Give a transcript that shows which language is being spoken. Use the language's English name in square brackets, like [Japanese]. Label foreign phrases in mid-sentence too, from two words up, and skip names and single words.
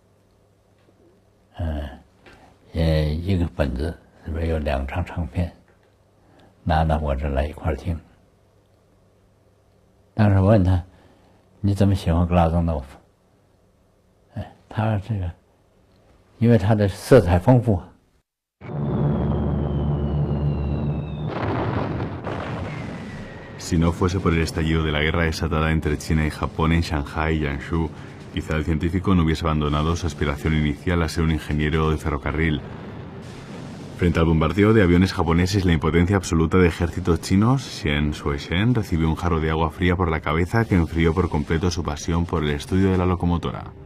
[Chinese] 一个本子里边有2张唱片，拿到我这来一块听。当时我问他，你怎么喜欢格拉宗诺夫？他这个，因为他的色彩丰富。 [Spanish] Si no fuese por el estallido de la guerra desatada entre China y Japón en Shanghái y Yanshu, quizá el científico no hubiese abandonado su aspiración inicial a ser un ingeniero de ferrocarril. Frente al bombardeo de aviones japoneses y la impotencia absoluta de ejércitos chinos, Xian Shuishen recibió un jarro de agua fría por la cabeza que enfrió por completo su pasión por el estudio de la locomotora.